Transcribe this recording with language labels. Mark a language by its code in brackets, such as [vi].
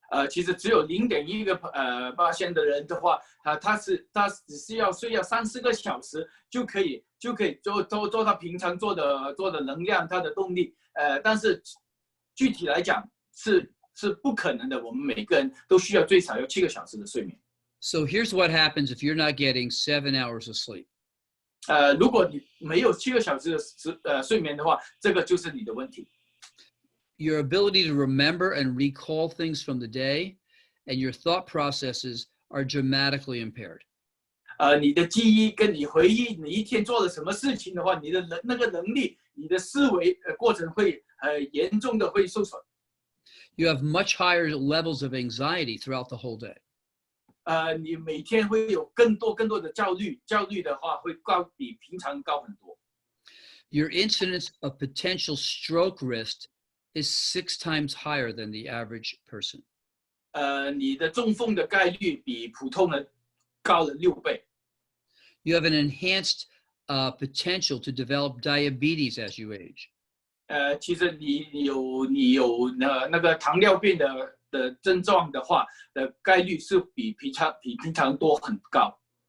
[zh] 其实只有0.1%的人的话，他只是要睡3、4个小时就可以做到平常做的能量，他的动力。但是具体来讲是不可能的，我们每个人都需要最少7个小时的睡眠。 [en] So here's what happens if you're not getting 7 hours of sleep. [zh] 如果你没有7个小时的睡眠的话，这个就是你的问题。 [en] Your ability to remember and recall things from the day and your thought processes are dramatically impaired. [zh] 你的记忆跟你回忆你一天做了什么事情的话，你的那个能力，你的思维过程会严重的会受损。 [en] You have much higher levels of anxiety throughout the whole day. [zh] 你每天会有更多的焦虑的话会比平常高很多。 [en] Your incidence of potential stroke risk is 6 times higher than the average person. [zh] 你的中风的概率比普通人高了6倍。 [en] You have an enhanced potential to develop diabetes as you age. [zh] 其实你有那个糖尿病的症状的话，的概率是比平常多很高。